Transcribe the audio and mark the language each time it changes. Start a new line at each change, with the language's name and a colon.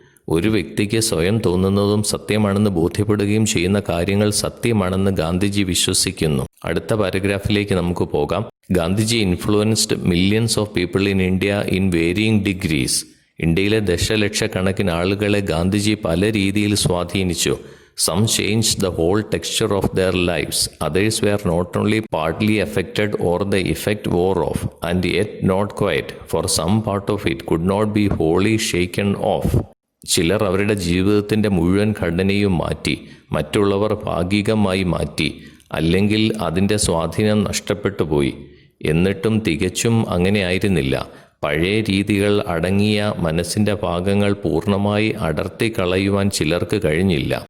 Malayalam: ഒരു വ്യക്തിക്ക് സ്വയം തോന്നുന്നതും സത്യമാണെന്ന് ബോധ്യപ്പെടുകയും ചെയ്യുന്ന കാര്യങ്ങൾ സത്യമാണെന്ന് ഗാന്ധിജി വിശ്വസിക്കുന്നു. അടുത്ത പാരഗ്രാഫിലേക്ക് നമുക്ക് പോകാം.
English: Gandhiji influenced millions of people in India in varying degrees.
Malayalam: ഇന്ത്യയിലെ ദശലക്ഷക്കണക്കിന് ആളുകളെ ഗാന്ധിജി പല രീതിയിൽ സ്വാധീനിച്ചു.
English: Some changed the whole texture of their lives. Others were not only partly affected or the effect wore off, and yet not quite, for some part of it could not be wholly shaken off.
Malayalam: ചിലർ അവരുടെ ജീവിതത്തിൻ്റെ മുഴുവൻ ഘടനയും മാറ്റി, മറ്റുള്ളവർ ഭാഗികമായി മാറ്റി, അല്ലെങ്കിൽ അതിൻ്റെ സ്വാധീനം നഷ്ടപ്പെട്ടു പോയി. എന്നിട്ടും തികച്ചും അങ്ങനെ ആയിരുന്നില്ല. പഴയ രീതികൾ അടങ്ങിയ മനസ്സിൻ്റെ ഭാഗങ്ങൾ പൂർണ്ണമായി അടർത്തി കളയുവാൻ ചിലർക്ക് കഴിഞ്ഞില്ല.